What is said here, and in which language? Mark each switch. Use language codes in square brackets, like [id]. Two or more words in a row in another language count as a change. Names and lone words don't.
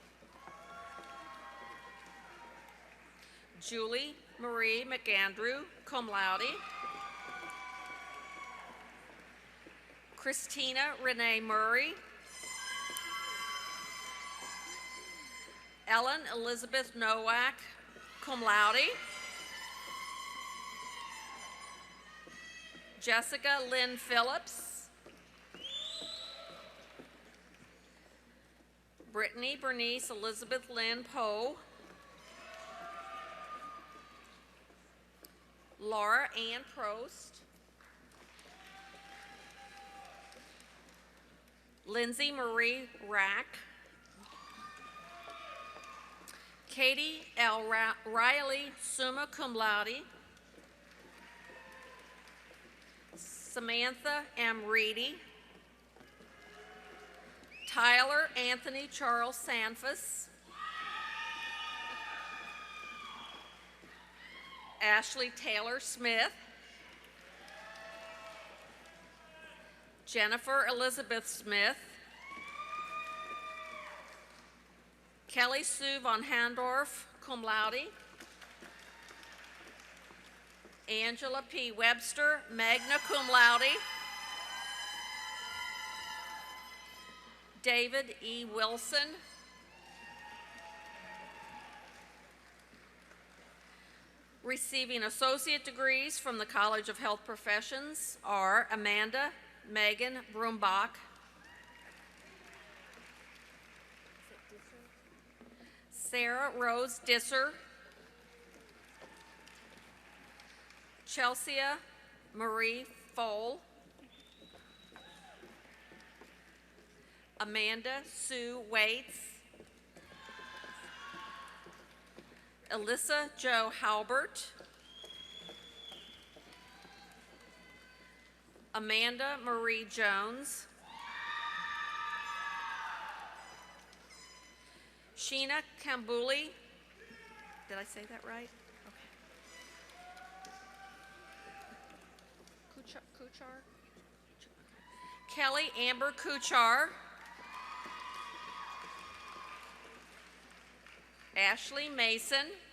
[en] Julie Marie McAndrew, [la] cum laude, [en] Christina Renee Murray, Ellen Elizabeth Nowak, [la] cum laude, [en] Jessica Lynn Phillips, Brittany Bernice Elizabeth Lynn Poe, Laura Ann Prost, Lindsay Marie Rack, Katie L. Riley, [la] summa cum laude, [en] Samantha M. Reedy, Tyler Anthony Charles Sanfus, Ashley Taylor Smith, Jennifer Elizabeth Smith, Kelly Sue von Handorf, [la] cum laude, [en] Angela P. Webster, [la] magna cum laude, [en] David E. Wilson, receiving associate degrees from the College of Health Professions are Amanda Megan Brumbach, Sarah Rose Disser, Chelsea Marie Foll, Amanda Sue Waits, Alyssa Jo Halbert, Amanda Marie Jones, Sheena Kambuli. Did I say that right? Okay. Kuchar? Kelly Amber Kuchar. Ashley Mason.